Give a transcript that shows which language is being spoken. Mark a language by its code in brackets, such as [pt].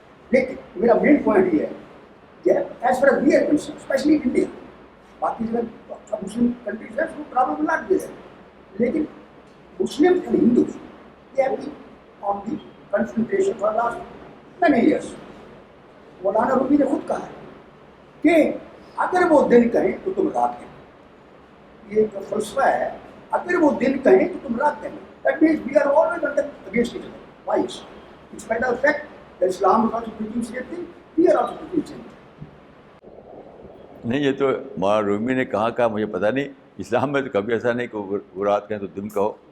[ur] لیکن میرا main point یہ ہے کہ as per we are concern especially India, باقی جگہ مسلم کنٹریز ہیں وہ پرابلم نہ دے رہے, لیکن Muslim and Hindus [en] they have been on the confrontation for last many years. [ur] مولانا رومی نے خود کہا ہے کہ اگر وہ دن کہیں تو تم رات کہیں. یہ جو فلسفہ ہے, اگر وہ دن کہیں تو تم رات کہیں. [en] That means we are always against each other. Why? In spite of the fact that Islam is also preaching same thing, we are also preaching same thing. [ur] نہیں, یہ تو مولانا رومی نے کہا مجھے پتہ نہیں. اسلام میں تو کبھی ایسا نہیں کہ وہ رات کہیں تو دن کہو.